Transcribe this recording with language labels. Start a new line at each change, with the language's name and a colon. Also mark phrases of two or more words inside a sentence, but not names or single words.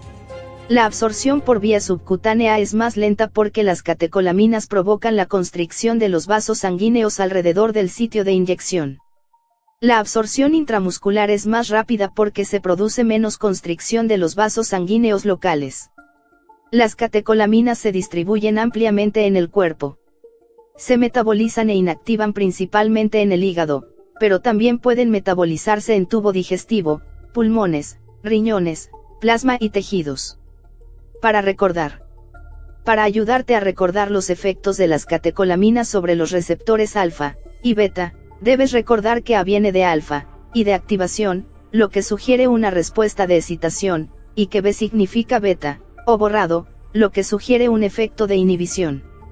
Spanish: La absorción por vía subcutánea es más lenta porque las catecolaminas provocan la constricción de los vasos sanguíneos alrededor del sitio de inyección. La absorción intramuscular es más rápida porque se produce menos constricción de los vasos sanguíneos locales. Las catecolaminas se distribuyen ampliamente en el cuerpo. Se metabolizan e inactivan principalmente en el hígado, pero también pueden metabolizarse en tubo digestivo, pulmones, riñones, plasma y tejidos. Para recordar. Para ayudarte a recordar los efectos de las catecolaminas sobre los receptores alfa y beta, debes recordar que A viene de alfa, y de activación, lo que sugiere una respuesta de excitación, y que B significa beta, o borrado, lo que sugiere un efecto de inhibición.